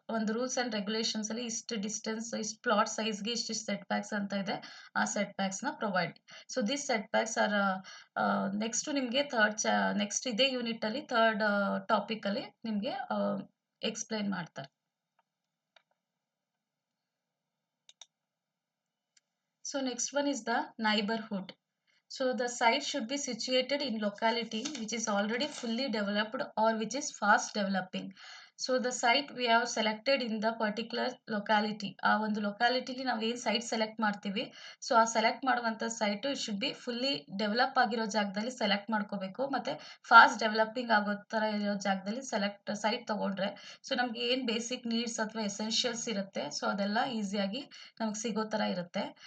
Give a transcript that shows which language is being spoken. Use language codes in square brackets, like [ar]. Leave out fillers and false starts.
[kn] ಒಂದು rules and ರೆಗ್ಯುಲೇಷನ್ಸಲ್ಲಿ ಇಷ್ಟು distance, ಇಷ್ಟು ಪ್ಲಾಟ್ ಸೈಜ್ಗೆ ಇಷ್ಟಿಷ್ಟು ಸೆಟ್ ಬ್ಯಾಕ್ಸ್ ಅಂತ ಇದೆ, ಆ set ಬ್ಯಾಕ್ಸ್ನ provide. So [en] this set backs are [kn] next ನಿಮಗೆ ನೆಕ್ಸ್ಟ್ ಇದೇ ಯೂನಿಟಲ್ಲಿ ಥರ್ಡ್ ಟಾಪಿಕಲ್ಲಿ ನಿಮಗೆ ಎಕ್ಸ್ಪ್ಲೈನ್ ಮಾಡ್ತಾರೆ. [en] So next one is the neighborhood. So the site should be situated in locality which is already fully developed or which is fast developing. So the site we have selected in the particular locality. [kn] ಆ ಒಂದು ಲೊಕ್ಯಾಲಿಟಿಲಿ ನಾವು ಏನು site select ಮಾಡ್ತೀವಿ, so ಆ select ಮಾಡುವಂಥ site [en] it should be fully [kn] develop ಆಗಿರೋ ಜಾಗದಲ್ಲಿ select ಮಾಡ್ಕೋಬೇಕು. ಮತ್ತು ಫಾಸ್ಟ್ ಡೆವಲಪಿಂಗ್ ಆಗೋ ಥರ ಇರೋ ಜಾಗದಲ್ಲಿ ಸೈಟ್ ತೊಗೊಂಡ್ರೆ ಸೊ ನಮಗೆ ಏನು ಬೇಸಿಕ್ ನೀಡ್ಸ್ ಅಥವಾ ಎಸೆನ್ಷಿಯಲ್ಸ್ ಇರುತ್ತೆ ಸೊ ಅದೆಲ್ಲ ಈಸಿಯಾಗಿ ನಮಗೆ ಸಿಗೋ ಥರ ಇರುತ್ತೆ.